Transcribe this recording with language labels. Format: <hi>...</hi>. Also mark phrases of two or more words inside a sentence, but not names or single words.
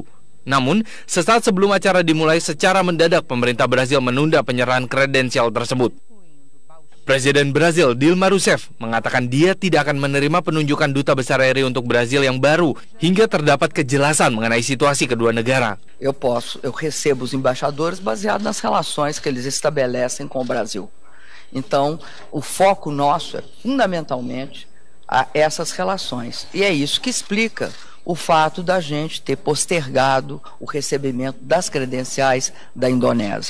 <id>Namun, sesaat sebelum acara dimulai, secara mendadak pemerintah Brazil menunda penyerahan kredensial tersebut. Presiden Brazil Dilma Rousseff mengatakan dia tidak akan menerima penunjukan Duta Besar RI untuk Brazil yang baru hingga terdapat kejelasan mengenai situasi kedua negara.</id> <pt>Eu recebo os embaixadores baseado nas relações que eles estabelecem com o Brasil. Então, o foco nosso é fundamentalmente a essas relações. E é isso que explica o fato da gente ter postergado o recebimento das credenciais da Indonésia.</pt>